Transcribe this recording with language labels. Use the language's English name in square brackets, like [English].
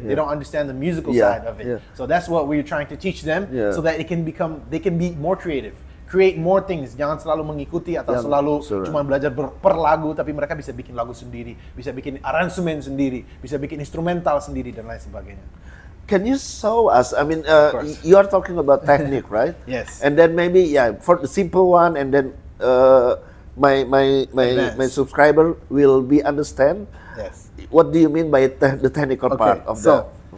[English] They don't understand the musical side of it. So that's what we're trying to teach them, so that they can be more creative, create more things. [Indonesian] Jangan selalu mengikuti atau selalu cuma belajar per lagu, tapi mereka bisa bikin lagu sendiri, bisa bikin aransemen sendiri, bisa bikin instrumental sendiri dan lain sebagainya. [English] Can you show us? I mean, you are talking about technique, right? Yes. And then maybe for the simple one, and then my subscriber will be understand. Yes. What do you mean by the technical part of that?